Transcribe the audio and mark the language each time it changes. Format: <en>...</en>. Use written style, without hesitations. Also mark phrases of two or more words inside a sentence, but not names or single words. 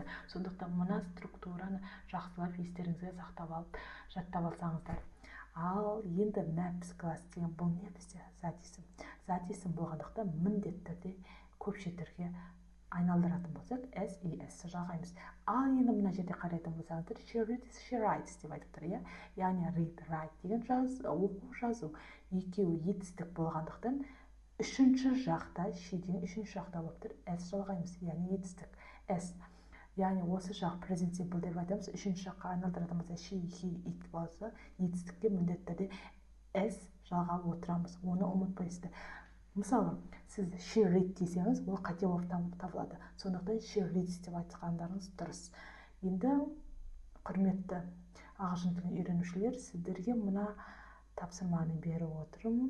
<kk>Сондықтан мына структураны жақсылап естеріңізге сақтап алып, жаттап алсаңыздар. Ал енді</kk> <en>maps glass</en> <kk>деген бұл не бізде? Зат есім. Зат есім болғандықтан міндетті түрде көпше түрге айналдыратын болсақ, S жалғаймыз. Ал енді мына жерде қарайтын болсаңыздар,</kk> <en>she reads, she writes</en> <kk>деп айтып тұр, е? Яғни</kk> <en>read, write</en> <kk>деген оқу, жазу. Екеуі етістік болғандықтан, үшінші жақта, she деген үшінші жақта болып тұр, S жалғаймыз, яғни етістік. S. Яғни осы жақ</kk> <en>present simple</en> <kk>деп айтамыз, үшінші жаққа айналдыратын болса,</kk> <en>she, he, it</en> <kk>болса, етістікке міндетті S жалғап отырамыз. Оны ұмытпайсыздар. Мысалы, сіз</kk> <en>she read</en> <kk>десеңіз, ол қате болып табылады. Сондықтан</kk> <en>she reads</en> <kk>деп айтқандарыңыз дұрыс. Енді құрметті ағылшын тілін үйренушілер, сіздерге мына тапсырманы беріп отырмын.</kk>